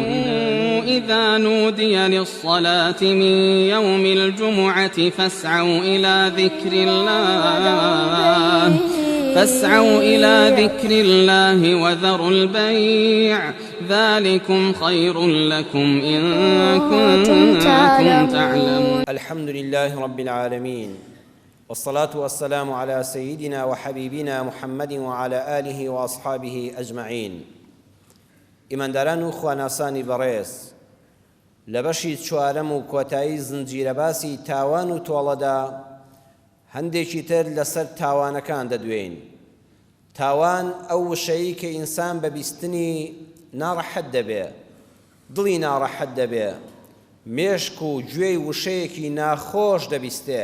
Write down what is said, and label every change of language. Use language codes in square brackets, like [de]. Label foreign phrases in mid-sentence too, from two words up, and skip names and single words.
[ar] إذا نودي للصلاة من يوم الجمعة فاسعوا إلى ذكر الله وذروا البيع ذلكم خير لكم إن كنتم تعلمون. الحمد لله رب العالمين، والصلاة والسلام على سيدنا وحبيبنا محمد وعلى آله وأصحابه أجمعين. [ckb] ئیمانداران و خواناسانی بەڕێز، لە بەشی چوارەم و کۆتایی زنجیرە باسی تاوان و تۆڵەدا هەندێکی تر لەسەر تاوانەکان دەدوێین. تاوان ئەو وشەیە کە ئینسان بە بیستنی ناڕەحەت دەبێ، دڵی ناڕەحەت دەبێ، مێشک و گوێی وشەیەکی ناخۆش دەبیستێ.